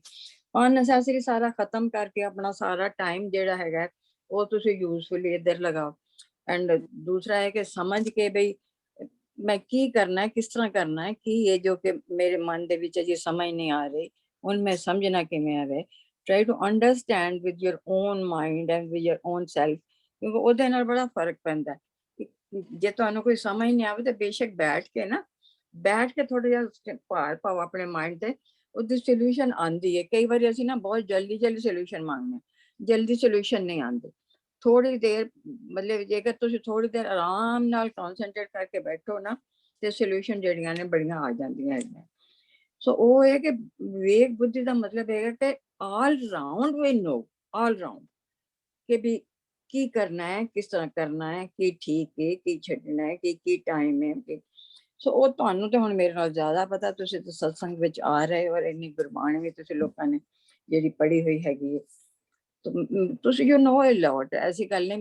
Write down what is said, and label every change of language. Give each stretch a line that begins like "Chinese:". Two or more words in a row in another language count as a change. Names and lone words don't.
Punjabi: ਅਨਨੈਸੈਸਰੀ ਸਾਰਾ ਖਤਮ ਕਰਕੇ ਆਪਣਾ ਸਾਰਾ ਟਾਈਮ ਜਿਹੜਾ ਹੈਗਾ ਉਹ ਤੁਸੀਂ ਯੂਜ਼ਫੁਲੀ ਇੱਧਰ ਲਗਾਓ। ਐਂਡ ਦੂਸਰਾ ਹੈ ਕਿ ਸਮਝ ਕੇ ਬਈ ਮੈਂ ਕੀ ਕਰਨਾ ਹੈ, ਕਿਸ ਤਰ੍ਹਾਂ ਕਰਨਾ ਹੈ, ਕੀ ਇਹ ਜੋ ਕਿ ਮੇਰੇ ਮਨ ਦੇ ਵਿੱਚ ਅਜੇ ਸਮਝ ਨਹੀਂ ਆ ਰਹੀ, ਹੁਣ ਮੈਂ ਸਮਝਣਾ ਕਿਵੇਂ ਆਵੇ।
English: try to understand with your own mind and with your own self,
Punjabi: ਕਿਉਂਕਿ ਉਹਦੇ ਨਾਲ ਬੜਾ ਫਰਕ ਪੈਂਦਾ ਹੈ। ਜੇ ਤੁਹਾਨੂੰ ਕੋਈ ਸਮਝ ਨਹੀਂ ਆਵੇ ਤਾਂ ਬੇਸ਼ੱਕ ਬੈਠ ਕੇ ਥੋੜਾ ਜਿਹਾ ਭਾਰ ਪਾਓ ਆਪਣੇ ਮਾਈਂਡ ਤੇ, ਉਹਦੀ ਸੋਲੂਸ਼ਨ ਆਂਦੀ ਹੈ। ਕਈ ਵਾਰੀ ਅਸੀਂ ਨਾ ਬਹੁਤ ਜਲਦੀ ਸੋਲੂਸ਼ਨ ਮੰਗਦੇ, ਜਲਦੀ ਸੋਲੂਸ਼ਨ ਨਹੀਂ ਆਉਂਦੀ। ਥੋੜੀ ਦੇਰ ਮਤਲਬ ਜੇਕਰ ਤੁਸੀਂ ਥੋੜੀ ਦੇਰ ਆਰਾਮ ਨਾਲ ਕਨਸੈਂਟਰੇਟ ਕਰਕੇ ਬੈਠੋ ਨਾ ਤੇ ਸੋਲੂਸ਼ਨ ਜਿਹੜੀਆਂ ਨੇ ਬੜੀਆਂ ਆ ਜਾਂਦੀਆਂ ਹੈਗੀਆਂ। ਸੋ ਉਹ ਹੈ ਕਿ ਵਿਵੇਕ ਬੁੱਧੀ ਦਾ ਮਤਲਬ ਹੈਗਾ ਕਿ
English: all round we know, all round
Punjabi: ਕਿ ਵੀ ਕੀ ਕਰਨਾ ਹੈ, ਕਿਸ ਤਰ੍ਹਾਂ ਕਰਨਾ ਹੈ, ਕੀ ਠੀਕ ਹੈ, ਕੀ ਛੱਡਣਾ ਹੈ, ਕੀ ਟਾਈਮ ਹੈ। ਸੋ ਉਹ ਤੁਹਾਨੂੰ ਤੇ ਹੁਣ ਮੇਰੇ ਨਾਲ ਜ਼ਿਆਦਾ ਪਤਾ, ਤੁਸੀਂ ਤਾਂ ਸਤਸੰਗ ਵਿੱਚ ਆ ਰਹੇ ਹੋ ਔਰ ਇੰਨੀ ਗੁਰਬਾਣੀ ਵੀ ਤੁਸੀਂ ਲੋਕਾਂ ਨੇ ਜਿਹੜੀ ਪੜ੍ਹੀ ਹੋਈ ਹੈਗੀ ਹੈ। ਤੁਸੀਂ
English: you know a lot,
Punjabi: ਐਸੀ ਗੱਲ ਨਹੀਂ।